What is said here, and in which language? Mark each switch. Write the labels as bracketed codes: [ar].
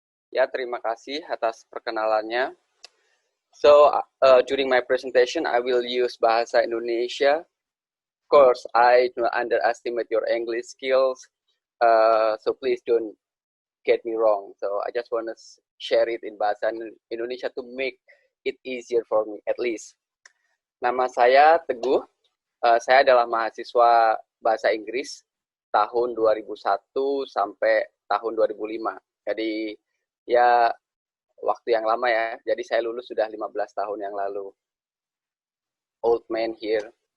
[id] Ya, terima kasih atas perkenalannya. [en] So during my presentation, I will use Bahasa Indonesia. Of course, I do not underestimate your English skills. So please don't get me wrong. So I just want to share it in Bahasa Indonesia to make it easier for me, at least. [id] Nama saya Teguh. Saya adalah mahasiswa Bahasa Inggris tahun 2001 sampai tahun 2005. Jadi ya waktu yang lama ya. Jadi saya lulus sudah 15 tahun yang lalu. [en] Old man here.